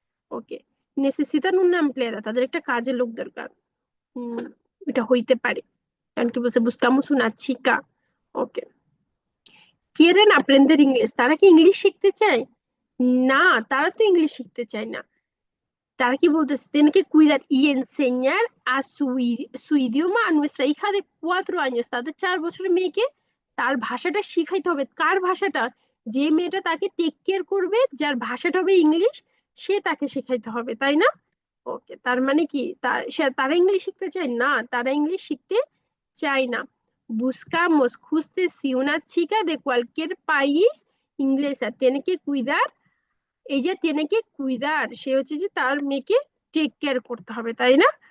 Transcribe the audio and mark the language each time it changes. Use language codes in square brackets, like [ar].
[bn] ওকে, নেসেসিতান [es] una empleada, [bn] তাদের একটা কাজের লোক দরকার। উম, এটা হইতে পারে, কারণ কি বলছে, [es] buscamos una chica। [bn] ওকে, [es] quieren aprender inglés, [bn] তারা কি ইংলিশ শিখতে চায়? না, তারা তো ইংলিশ শিখতে চায় না। তারা কি বলতেছে? [es] tiene que cuidar y enseñar a su idioma a nuestra hija de 4 años, [bn] তাদের 4 বছরের মেয়েকে তার ভাষাটা শিখাইতে হবে। কার ভাষাটা? যে মেয়েটা তাকে টেক কেয়ার করবে, যার ভাষাটা হবে ইংলিশ, সে তাকে শেখাইতে হবে, তাই না? ওকে, তার মানে কি তারা ইংলিশ শিখতে চায় না, তারা ইংলিশ শিখতে চায় না। buscamos, খুঁজতেছি, [es] una chica de cualquier país inglesa, tiene que cuidar, [bn] এই যে tiene que cuidar, সে হচ্ছে যে তার মেয়েকে টেক কেয়ার করতে হবে, তাই না?